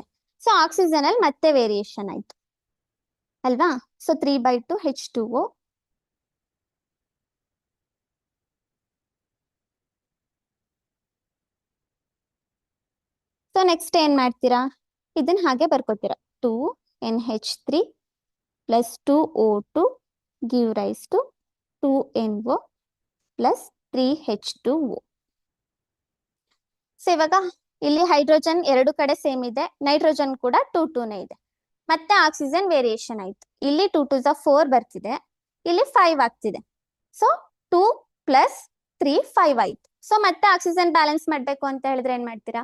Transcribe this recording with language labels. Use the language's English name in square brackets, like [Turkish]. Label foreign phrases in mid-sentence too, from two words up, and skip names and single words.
[Kannada] ಸೊ ಆಕ್ಸಿಜನ್ ಅಲ್ಲಿ ಮತ್ತೆ ವೇರಿಯೇಷನ್ ಆಯ್ತು ಅಲ್ವಾ? ಸೊ 3/2 H2O [English] so next [Kannada] ಏನ್ ಮಾಡ್ತೀರಾ? ಇದನ್ನ ಹಾಗೆ ಬರ್ಕೋತೀರಾ. [English] 2NH3 plus 2O2 give rise to 2NO plus 3H2O. [Kannada] ಸೊ ಇವಾಗ ಇಲ್ಲಿ ಹೈಡ್ರೋಜನ್ ಎರಡು ಕಡೆ ಸೇಮ್ ಇದೆ, ನೈಟ್ರೋಜನ್ ಕೂಡ 2 2 ಇದೆ. ಮತ್ತೆ [English] oxygen variation [Kannada] ಆಯ್ತು. ಇಲ್ಲಿ 2 2 4 ಬರ್ತಿದೆ, ಇಲ್ಲಿ 5 ಆಗ್ತಿದೆ. ಸೊ 2 + 3 5 ಆಯ್ತು. ಸೊ ಮತ್ತೆ [English] oxygen balance [Kannada] ಮಾಡ್ಬೇಕು ಅಂತ ಹೇಳಿದ್ರೆ ಏನ್ ಮಾಡ್ತೀರಾ?